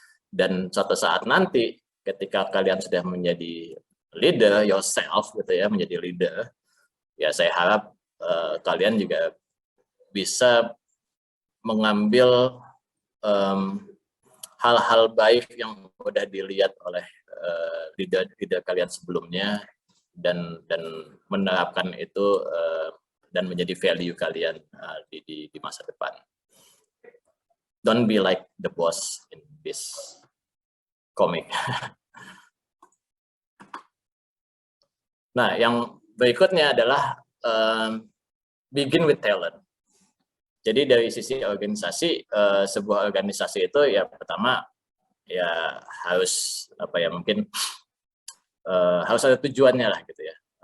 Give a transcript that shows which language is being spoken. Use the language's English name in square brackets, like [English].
[Indonesian] Dan suatu saat nanti ketika kalian sudah menjadi [English] leader yourself [Indonesian] gitu ya, menjadi leader, ya saya harap kalian juga bisa mengambil hal-hal baik yang udah dilihat oleh leader kalian sebelumnya dan menerapkan itu dan menjadi value kalian di masa depan. [English] Don't be like the boss in this comic. [Indonesian] Nah, yang berikutnya adalah [English] begin with talent. [Indonesian] Jadi dari sisi organisasi, sebuah organisasi itu ya pertama ya harus mungkin harus ada tujuannya lah gitu ya.